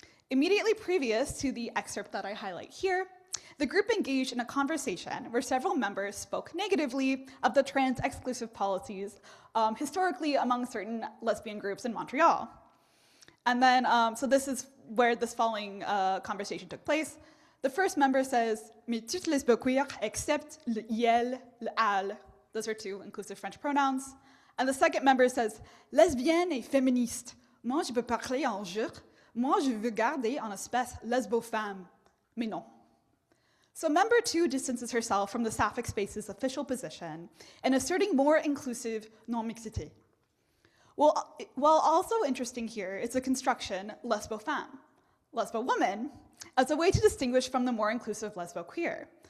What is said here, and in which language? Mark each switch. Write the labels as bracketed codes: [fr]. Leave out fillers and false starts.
[en] Immediately previous to the excerpt that I highlight here, the group engaged in a conversation where several members spoke negatively of the trans-exclusive policies historically among certain lesbian groups in Montreal. And then, so this is where this following conversation took place. The first member says, [fr] mais toutes lesbo-queer [en] except [fr] le il, le al. [en] Those are two inclusive French pronouns. And the second member says, [fr] lesbienne et féministe. Moi, je peux parler en je. Moi, je veux garder en espèce lesbo-femme. Mais non. [en] So member 2 distances herself from the Sapphic Space's official position in asserting more inclusive non-mixité. Well, while also interesting here is the construction lesbo-femme, lesbo-woman, as a way to distinguish from the more inclusive lesbo-queer.